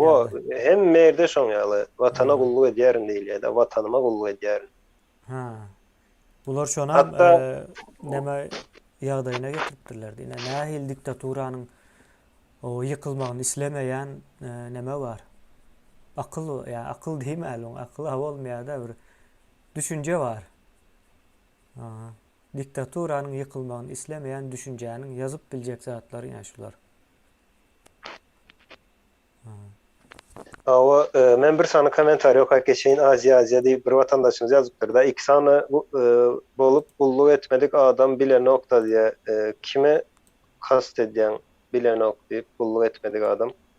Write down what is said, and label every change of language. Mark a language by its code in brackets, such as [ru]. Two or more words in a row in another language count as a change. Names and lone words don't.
[tk] Hem merde şoň ýaly watana gulluk edýärin diýilýär da watanyma gulluk edýärin. Bular şona näme ýagdaýyna getiripdirler. Ine nähil diktaturanyň o ýykylmagyny islemeýän näme bar? Akyl diýmeli, akyl bolmaýar da bir düşünce var. Diktaturanyň ýykylmagyny islemeýän düşünjäniň ýazyp biljek zatlary ýa şular. Men bir sany kommentary okap geçeýin Aziýa diýip bir watandaşymyz ýazypdyr da 2 sany bolup gulluk etmedik adam bilen nokta diýe kime kast edýän bilen ok diýip gulluk etmedik adam.